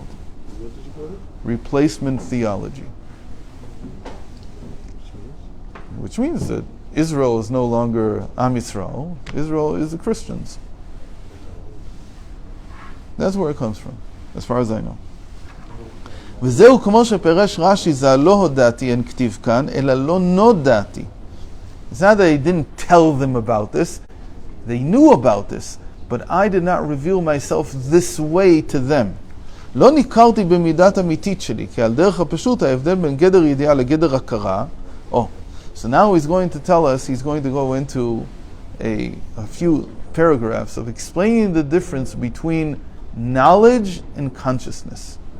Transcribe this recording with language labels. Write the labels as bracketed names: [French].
[English] What did you call it? Replacement theology, which means that Israel is no longer Am Yisrael. Israel is the Christians. That's where it comes from, as far as I know. [Hebrew] וזהו כמו שפרש רש"י, זה לא הודעתי אין כתיב כאן, אלא לא נודעתי. [English] It's not that he didn't tell them about this. They knew about this, but I did not reveal myself this way to them. [Hebrew] לא ניכרתי במידת אמיתית שלי, כי על דרך הפשוט ההבדל בין גדר ידיעה לגדר הכרה. [English] Oh, so now he's going to tell us, he's going to go into a few paragraphs of explaining the difference between knowledge and consciousness.